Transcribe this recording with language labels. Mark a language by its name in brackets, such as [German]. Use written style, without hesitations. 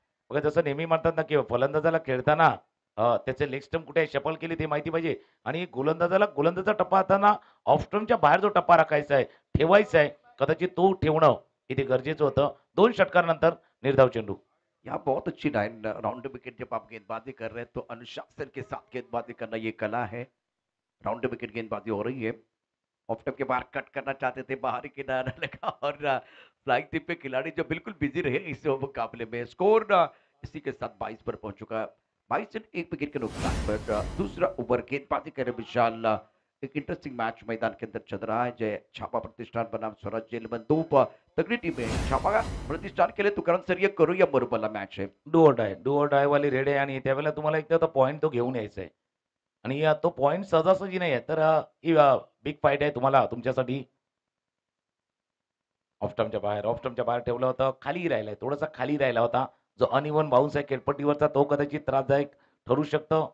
[Marathi] बघा, जसं नेहमी म्हणतात ना, की फलंदाजाला खेळताना त्याचे लेग स्टंप कुठे शफल केली ते माहिती पाहिजे आणि गोलंदाजाला गोलंदाजा टप्पा हाताना ऑफ स्टंपच्या बाहेर जो टप्पा राखायचा आहे, ठेवायचा आहे, कदाचित तो ठेवणं इथे गरजेचं होतं. 2 षटकारानंतर निर्धाव चेंडू. [Hindi] यहाँ बहुत अच्छी लाइन। राउंड विकेट जब आप गेंदबाजी कर रहे हैं तो अनुशासन के साथ गेंदबाजी करना ये कला है। राउंड विकेट गेंदबाजी हो रही है। ऑफ टप के बाहर कट करना चाहते थे, बाहरी किनारा लगा और फ्लाइंग टिप पे खिलाड़ी जो बिल्कुल बिजी रहे इस मुकाबले में। स्कोर इसी के साथ 22 पर पहुंच चुका है। 22 रन, 1 विकेट के नुकसान पर दूसरा ओवर गेंदबाजी करे विशाल एक इंटरेस्टिंग मैच मैदान के अंदर चल रहा है। जय छापा प्रतिष्ठान बनाम स्वराज जेल में दो तगड़ी टीमें हैं। छापा प्रतिष्ठान के लिए तुकाराम सर ये करो या मरो वाला मैच है। [Marathi] डू ऑर डाय वाली रेड आहे आणि त्यावेळेला तुम्हाला एकदा तो पॉइंट तो घेऊन यायचा आहे. आणि तो पॉइंट सहजासहजी नाही आहे. तर ही बिग फाईट आहे तुम्हाला तुमच्यासाठी. ऑफ स्टंपच्या बाहेर ठेवलं होतं. खाली राहिलाय, थोडासा खाली राहिला होता. जो अनइव्हन बाउन्स आहे खेळपट्टीवरचा तो कदाचित त्रासदायक ठरू शकतो.